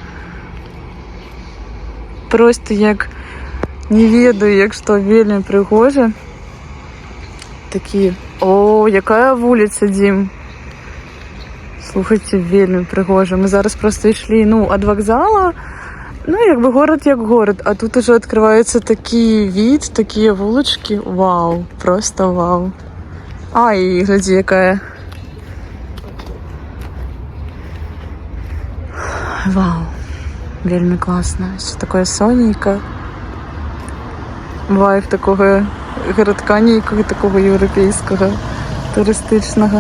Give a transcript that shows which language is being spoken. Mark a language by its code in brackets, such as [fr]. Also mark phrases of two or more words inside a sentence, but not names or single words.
[be] Просто як не ведаю, як што вельмі прыгожа. Такі, о, якая вуліца, Дім. Слухайце, вельмі прыгожа. Мы зараз просто ішлі, ад вакзала. [ru] Як бы город як город, а тут уже открывается такі від, [be] такія вулачкі. Вау, просто вау. І глядзі, якая. Вау, вельмі класна. [ru] Все такое сонненько. Вайб такого городка [be] нейкого, такого еўрапейскага, турыстычнага.